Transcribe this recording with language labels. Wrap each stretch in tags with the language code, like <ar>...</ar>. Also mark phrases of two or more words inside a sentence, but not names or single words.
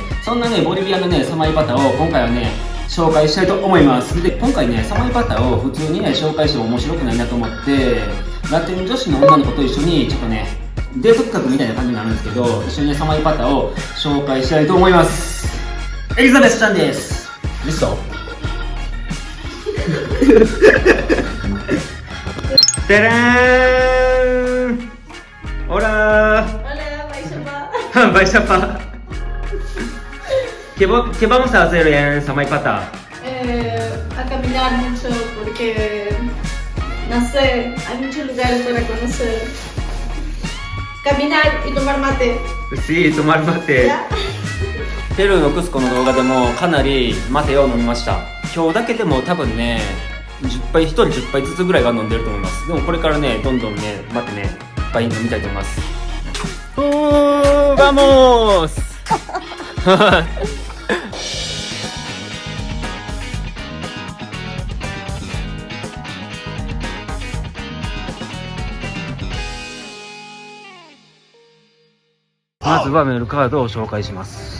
<ja>そんなね、ボリビアのね、サマイパタを今回はね、紹介したいと思います。で、今回ね、サマイパタを普通にね、紹介しても面白くないなと思って、ラテン女子の女の子と一緒に、ちょっとね、デート企画みたいな感じになるんですけど、一緒にね、サマイパタを紹介したいと思います。エリザベスちゃんです。</ja> <es>リスト ¡Tarán! ¡Hola! Hola, Baishapa. Baishapa. ¿Qué vamos a hacer en Samaipata? A caminar mucho porque, no sé, hay muchos lugares para conocer. Caminar y tomar mate. Sí, tomar mate.</es> <ja>ペルーのクスコの動画でもかなりマテを飲みました。今日だけでも多分ね、10杯、1人10杯ずつぐらいは飲んでると思います。でもこれからね、どんどんね、待ってね、いっぱい飲みたいと思います。バモースまずはメルカードを紹介します。</ja>